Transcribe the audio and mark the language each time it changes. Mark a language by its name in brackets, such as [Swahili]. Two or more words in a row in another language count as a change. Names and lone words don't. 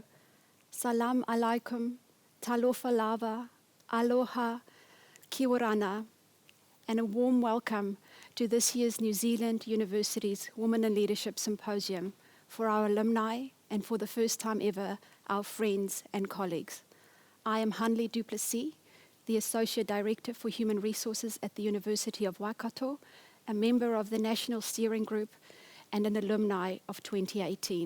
[Arabic] سلام عليكم, [Samoan] talofa lava, [Rarotongan] aloha, kia orana, [English] and a warm welcome to this year's New Zealand University's Women in Leadership Symposium for our alumni and for the first time ever, our friends and colleagues. I am 𝗦𝗲𝘀𝘀𝗶cie, the Associate Director for Human Resources at the University of Waikato, a member of the National Steering Group, and an alumni of 2018.